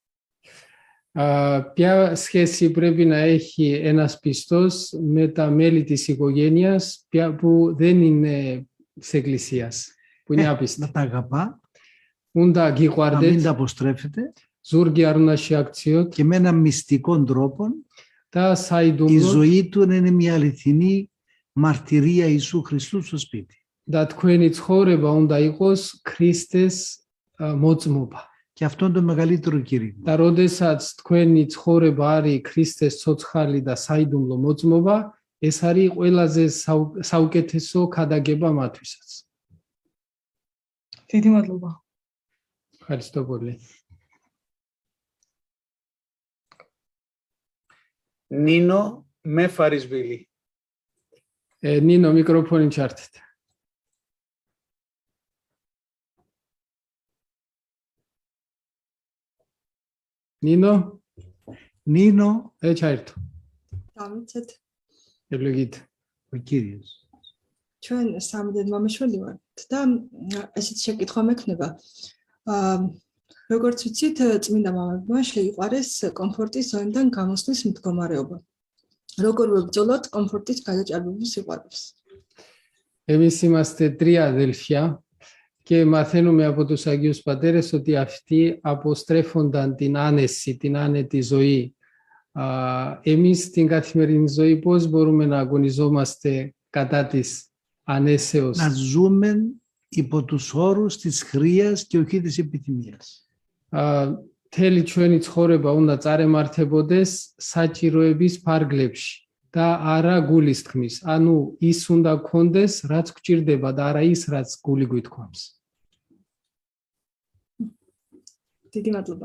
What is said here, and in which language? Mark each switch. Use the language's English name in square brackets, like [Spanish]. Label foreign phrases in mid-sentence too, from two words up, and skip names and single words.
[Greek] Ποια σχέση πρέπει να έχει ένας πιστός με τα μέλη της οικογένειας που δεν είναι της εκκλησίας, που είναι άπιστοι. Να τα αγαπά, [Georgian] Უნდა [Greek] να μην [Georgian] γიყვარდეთ, [Greek] τα αποστρέφετε [Georgian] ზურგი არ უნდა შეაქციოთ [Greek] και με έναν μυστικό τρόπο [Georgian] და [Greek] η [Georgian] საიდუმლოდ [Greek] ζωή του να είναι μια αληθινή μαρτυρία Ιησού Χριστού στο σπίτι. [Georgian] და თქვენი ცხოვრება უნდა იყოს ქრისტეს მოწმობა. [Greek] Και αυτό είναι το μεγαλύτερο κήρυγμα. [Georgian] და როდესაც თქვენი ცხოვრება არის ქრისტეს ცოცხალი და საიდუმლო მოწმობა, ეს არის ყველაზე საუკეთესო ქადაგება მათვისაც. დიდი მადლობა. [Greek] Ευχαριστώ πολύ. Νίνο Μεφαρισβίλη. [Georgian] ნინო, მიკროფონი ჩართეთ. ნინო, [Greek] Νίνο, [Georgian] ჩაერთო. დამიცეთ. [Greek] ევლეგით. ο Κύριος. [Georgian] ჩვენ სამი დედმამიშვილი ვართ და ესეთ შეკითხვა მექნება. როგორც ვიცით, წმინდა მამებმა შეიყვარეს კომფორტის ზონიდან გამოსვლის მდგომარეობა. როგორ ვებრძოლოთ კომფორტის გადაჭარბებულ სიყვარულს? [Greek] Εμισήμαστε 3 αδέλφια και μαθαίνουμε από τους Αγίους Πατέρες ότι αυτοί αποστρέφονταν την άνεση, την άνετη ζωή. Εμείς στην καθημερινή ζωή πώς μπορούμε να αγωνιζόμαστε κατά της ανέσεως. Να ζούμε υπό τους όρους της χρείας και όχι της επιθυμίας. [Georgian] Მთელი ჩვენი ცხოვრება უნდა წარემართებოდეს საჭიროების ფარგლებში და არა გულის თქმის. ანუ ის უნდა გქონდეს, რაც გჭირდება და არა ის, რაც გული გვითქვამს. დიდი მადლობა.